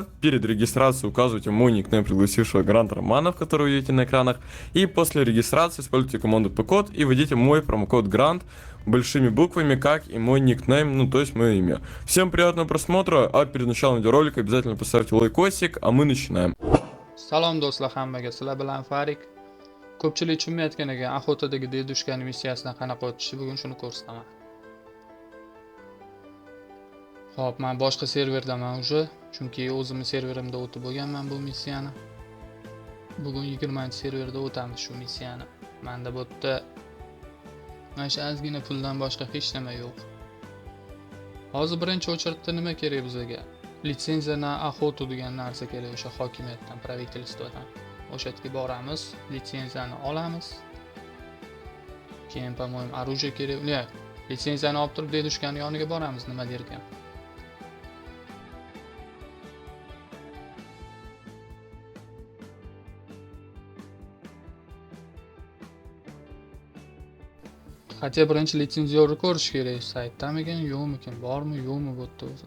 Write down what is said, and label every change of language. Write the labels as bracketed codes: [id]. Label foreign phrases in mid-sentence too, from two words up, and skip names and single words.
[ru] Перед регистрацией указывайте мой никнейм пригласившего Грант Романов, который вы видите на экранах. И после регистрации используйте команду P-код и введите мой промокод Грант большими буквами, как и мой никнейм, ну то есть мое имя. Всем приятного просмотра, а перед началом видеоролика обязательно поставьте лайкосик, а мы начинаем. [uz] Salom do'stlar hammaga, sizlar bilan Farik. Ko'pchilik tushunmayotgan ekan, Axotadagi dedushkani missiyasidan qanaqa o'tishi, bugun shuni ko'rsataman. Xo'p, men boshqa serverdaman уже, chunki o'zimning serverimda o'tib bo'lganman bu missiyani. Bugun 20-serverda o'tamiz shu missiyani. Menda bu yerda mana shu ozgina puldan boshqa hech nima yo'q. Hozir birinchi o'chirtda nima kerak bizga? Litsenziya na Axoto degan narsa kerak, o'sha hokimiyatdan, правительствоdan. O'sha yerga boramiz, litsenziyani olamiz. Keyin, [ru] по-моему, оружие [uz] kerak. Ne? Litsenziyani olib turib dedushkani yoniga boramiz, nima derkan. Хотя birinchi litsenziyorni ko'rish kerak, saytdamikan, yo'qmikan, bormi, yo'qmi bu yerda o'zi.